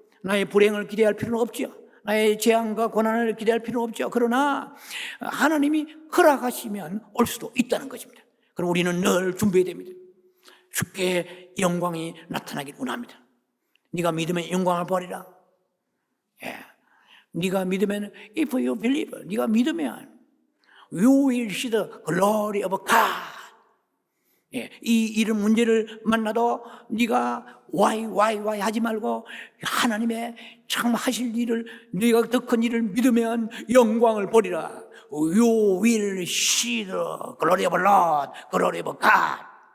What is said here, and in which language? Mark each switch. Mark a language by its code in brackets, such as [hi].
[ko] 나의 불행을 기대할 필요는 없죠. 나의 재앙과 고난을 기대할 필요는 없죠. 그러나 하나님이 허락하시면 올 수도 있다는 것입니다. 그럼 우리는 늘 준비해야 됩니다. 주께 영광이 나타나길 원합니다. 네가 믿으면 영광을 버리라. 예. 네가 믿으면 [en] if you believe, 네가 믿으면 you will see the glory of God. [ko] 예. 이런 문제를 만나도 네가 why 하지 말고 하나님의 참 하실 일을, 네가 더 큰 일을 믿으면 영광을 보리라. [en] You will see the glory of Lord, glory of God.